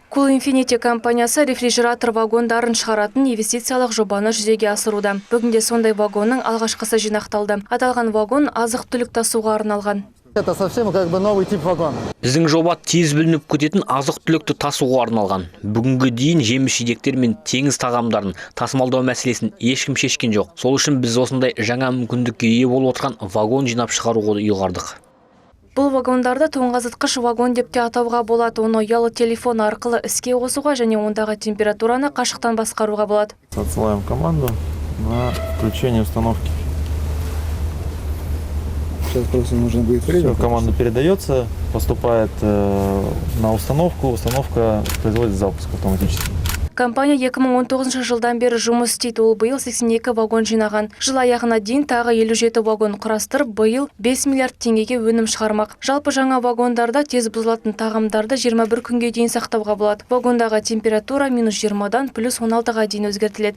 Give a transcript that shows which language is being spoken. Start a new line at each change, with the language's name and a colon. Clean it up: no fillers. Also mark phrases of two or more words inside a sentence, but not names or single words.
Kazakh: Blue Infinity компаниясы рефрижератор вагондарын шығаратын инвестициялық жобаны жүзеге асыруда. Бүгінде сондай вагонның алғашқысы жинақталды. Аталған вагон азық-түлік тасуға арналған.
Russian: Это совсем новый тип вагона.
Kazakh: Біздің жоба тез бүлініп кететін азық-түлікті тасуға арналған. Бүгінгі дейін жеміс-жидектер мен теңіз тағамдарын тасымалдау мәселесін ешкім шешкен жоқ. Сол үшін біз осындай жаңа мүмкіндікке ие болып отырған вагон жинап шығаруға ұйғардық. Бұл вагондарды тоңазытқыш вагон деп те атауға болады. Оны ұялы телефон арқылы іске қосуға және ондағы температураны қашықтан басқаруға болады.
Russian: Отсылаем команду на включение установки. Сейчас просто нужно будет время. Команда передается, поступает на установку, установка производит запуск автоматически.
Kazakh: Компания 2019 жылдан бері жұмыс істейді. Ол биыл 82 вагон жинаған. Жыл аяғына дейін тағы 57 вагон құрастырып, биыл 5 миллиард теңгеге өнім шығармақ. Жалпы жаңа вагондарда тез бұзылатын тағамдарды 21 күнге дейін сақтауға болады. Вагондағы температура -20-дан +16-ға дейін өзгертіледі.